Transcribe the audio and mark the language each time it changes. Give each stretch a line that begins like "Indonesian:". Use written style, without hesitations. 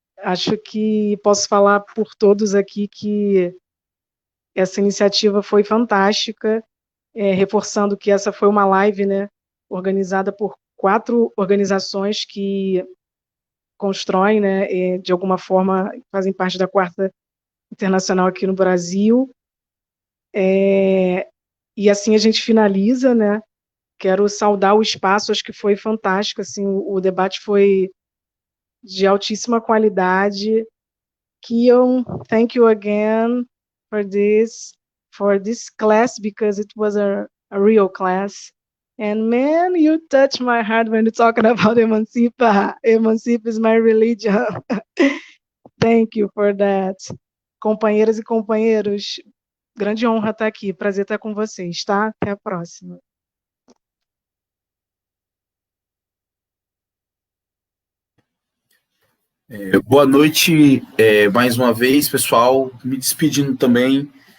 Portuguese: Acho que posso falar por todos aqui que essa iniciativa foi fantástica, reforçando que essa foi uma live, né, organizada por 4 organizações que constroem, né, de alguma forma, fazem parte da Quarta Internacional aqui no Brasil. E assim a gente finaliza, né? Quero saudar o espaço, acho que foi fantástico, assim, o debate foi de altíssima qualidade.
English: Kion, thank you again for this class, because it was a real class. And man, you touch my heart when you're talking about Emancipa. Emancipa is my religion. Thank you for that.
Portuguese: Companheiras e companheiros, grande honra estar aqui. Prazer estar com vocês, tá? Até a próxima. Boa noite mais uma vez, pessoal. Me despedindo também.